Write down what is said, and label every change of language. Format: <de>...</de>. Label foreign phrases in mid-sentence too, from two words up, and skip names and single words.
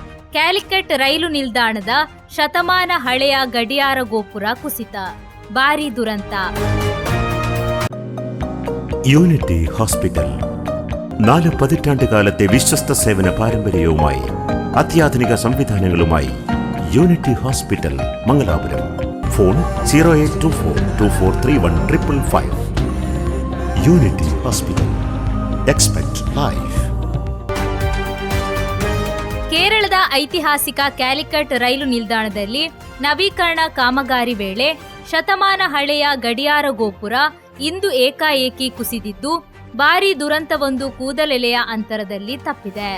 <kn>ಕ್ಯಾಲಿಕಟ್ ರೈಲು ನಿಲ್ದಾಣದ ಶತಮಾನ ಹಳೆಯ ಗಡಿಯಾರ ಗೋಪುರ ಕುಸಿತ, ಭಾರೀ ದುರಂತ.</kn> <ml>യൂണിറ്റി ഹോസ്പിറ്റൽ 4 പതിറ്റാണ്ടുകാലത്തെ വിശ്വസ്ത സേവന പാരമ്പര്യവുമായി അത്യാധുനിക സംവിധാനങ്ങളുമായി യൂണിറ്റി ഹോസ്പിറ്റൽ മംഗലാപുരം. ഫോൺ 0824243155. യൂണിറ്റി ഹോസ്പിറ്റൽ.</ml> <en>Expect Life.</en> <kn>ಕೇರಳದ ಐತಿಹಾಸಿಕ ಕ್ಯಾಲಿಕಟ್ ರೈಲು ನಿಲ್ದಾಣದಲ್ಲಿ ನವೀಕರಣ ಕಾಮಗಾರಿ ವೇಳೆ ಶತಮಾನ ಹಳೆಯ ಗಡಿಯಾರ ಗೋಪುರ ಇಂದು ಏಕಾಏಕಿ ಕುಸಿದಿದ್ದು ಭಾರೀ ದುರಂತವೊಂದು ಕೂದಲೆಲೆಯ ಅಂತರದಲ್ಲಿ ತಪ್ಪಿದೆ.</kn>